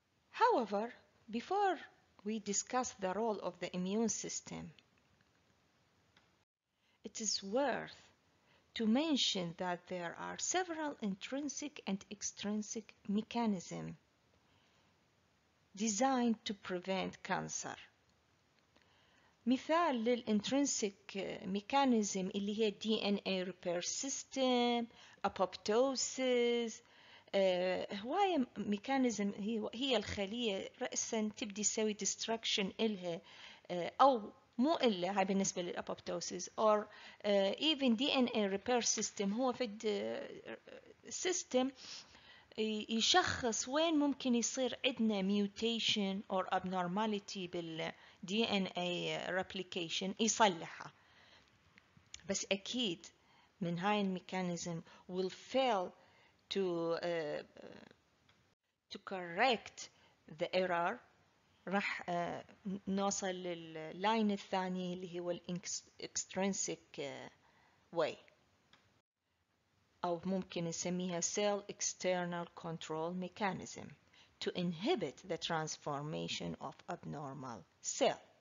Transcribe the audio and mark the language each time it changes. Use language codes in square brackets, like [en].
[en] However, before we discuss the role of the immune system, it is worth to mention that there are several intrinsic and extrinsic mechanisms designed to prevent cancer. [ar] مثال للintrinsic mechanism اللي هي DNA repair system, apoptosis، هواية ميكانيزم هي الخلية رأسا تبدي تسوي destruction إلها أو مو إلا، هاي بالنسبة للأبوبتوسيس or even DNA repair system هو فد system يشخص وين ممكن يصير عندنا mutation or abnormality بال DNA replication يصلحها. بس أكيد من هاي الميكانيزم will fail to correct the error، راح نوصل لللاين الثاني اللي هو extrinsic way، أو ممكن نسميها cell external control mechanism to inhibit the transformation of abnormal cell.